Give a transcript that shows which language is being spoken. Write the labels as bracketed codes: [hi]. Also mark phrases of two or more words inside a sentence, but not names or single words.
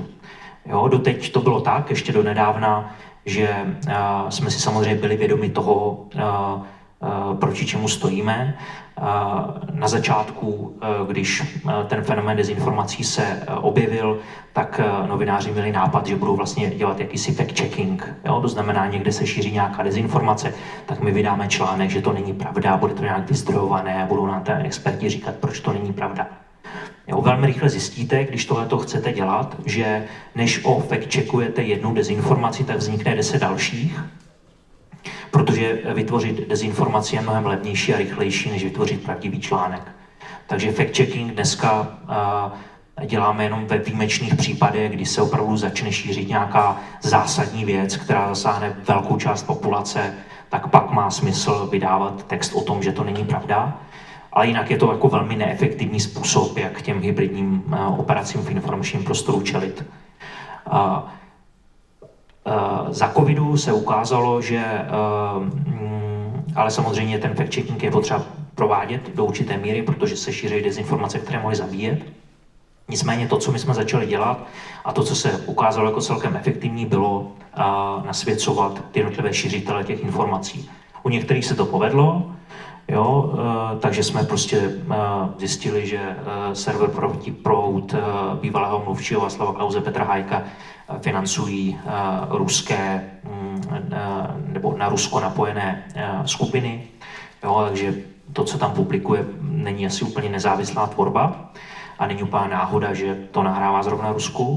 [cs] Jo, doteď to bylo tak, ještě do nedávna, že jsme si samozřejmě byli vědomi toho, proti čemu stojíme. Na začátku, když ten fenomén dezinformací se objevil, tak novináři měli nápad, že budou vlastně dělat jakýsi fact-checking. Jo? To znamená, někde se šíří nějaká dezinformace, tak my vydáme článek, že to není pravda, bude to nějak vyzdrojované a budou nám ten experti říkat, proč to není pravda. Jo, velmi rychle zjistíte, když tohleto chcete dělat, že než fact-checkujete jednu dezinformaci, tak vznikne 10 dalších, protože vytvořit dezinformaci je mnohem levnější a rychlejší, než vytvořit pravdivý článek. Takže fact-checking dneska děláme jenom ve výjimečných případech, kdy se opravdu začne šířit nějaká zásadní věc, která zasáhne velkou část populace, tak pak má smysl vydávat text o tom, že to není pravda. Ale jinak je to jako velmi neefektivní způsob, jak těm hybridním operacím v informačním prostoru čelit. Za covidu se ukázalo, že Ale samozřejmě ten fact-checking je potřeba provádět do určité míry, protože se šíří dezinformace, které mohly zabíjet. Nicméně to, co my jsme začali dělat a to, co se ukázalo jako celkem efektivní, bylo nasvěcovat ty jednotlivé šířitele těch informací. U některých se to povedlo, jo, takže jsme prostě zjistili, že server Proud bývalého mluvčího Václava Klause Petra Hájka financují ruské nebo na Rusko napojené skupiny, jo, takže to, co tam publikuje, není asi úplně nezávislá tvorba a není úplná náhoda, že to nahrává zrovna Rusku.